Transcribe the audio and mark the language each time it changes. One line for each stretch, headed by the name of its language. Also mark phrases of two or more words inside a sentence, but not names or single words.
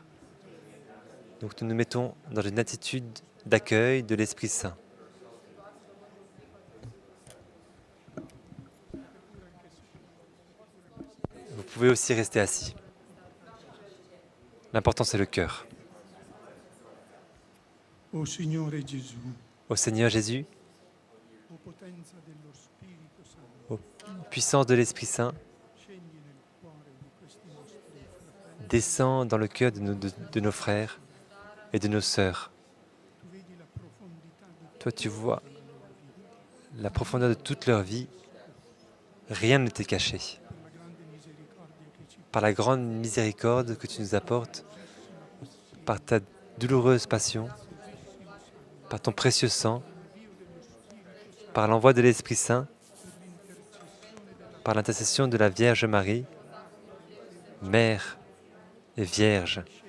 French: Donc nous nous mettons dans une attitude d'accueil de l'Esprit Saint. Vous pouvez aussi rester assis. L'important c'est le cœur.
Italian: O Signore Gesù,
French: Ô Seigneur Jésus,
Italian: o potenza dello Spirito Santo,
French: ô puissance de l'Esprit Saint,
Italian: scegli nel cuore di questi nostri fratelli.
French: descends dans le cœur de nos frères et de nos sœurs.
Italian: Tu vedi la profondità di
French: Toi, tu vois la profondeur de toute leur vie. Rien ne t'est caché.
Italian: la grande misericordia che ci
French: Par la grande miséricorde que tu nous apportes, par ta douloureuse passion, par ton précieux sang, par l'envoi de l'Esprit Saint, par l'intercession de la Vierge Marie, Mère et Vierge.